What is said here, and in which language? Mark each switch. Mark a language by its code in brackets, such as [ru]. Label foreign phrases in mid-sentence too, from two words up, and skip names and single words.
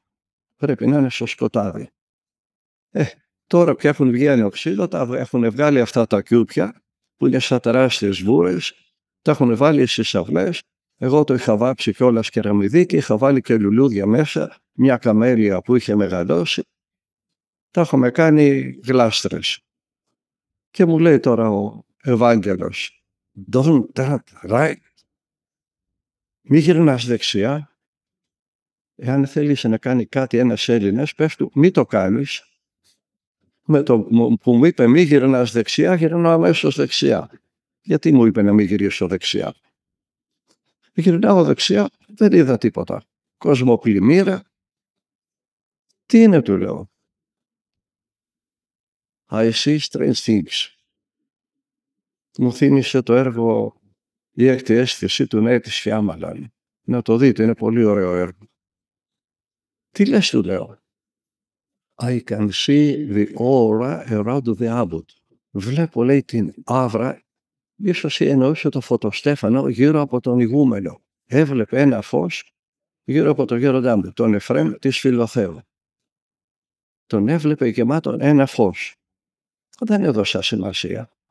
[el] Πρέπει να είναι στο σκοτάδι. Τώρα πια έχουν βγει ανοξύδωτα, έχουν βγάλει αυτά τα κιούπια που είναι σαν τεράστιες βούρες, τα έχουν βάλει στις αυλές. Εγώ το είχα βάψει κιόλας κεραμιδί και είχα βάλει και λουλούδια μέσα, μια καμέλια που είχε μεγαλώσει. Τα έχουμε κάνει γλάστρες. Και μου λέει τώρα ο Ευάγγελος, [en] don't turn right. [el] Μη γυρνάς δεξιά. Εάν θέλεις να κάνει κάτι ένας Έλληνας, πες του μη το κάνεις. Με το που μου είπε μη γυρνάς δεξιά, γυρνάω αμέσως δεξιά. Γιατί μου είπε να μην γυρίσω δεξιά? Γυρνάω δεξιά, δεν είδα τίποτα. Κοσμοπλημμύρα. Τι είναι, του λέω? [en] I see strange things. [el] Μου θύμισε το έργο «Η έκτη αίσθηση» του Νέτη Σιάμαλαν. Να το δείτε, είναι πολύ ωραίο έργο. Τι λες, του λέω? [en] I can see the aura around the abbot. [el] Βλέπω, λέει, την άβρα, ίσως εννοούσε το φωτοστέφανο γύρω από τον ηγούμενο. Έβλεπε ένα φως γύρω από τον γέροντά μου, τον Εφραίμ της Φιλοθέου. Τον έβλεπε γεμάτον ένα φως. Δεν έδωσα σημασία.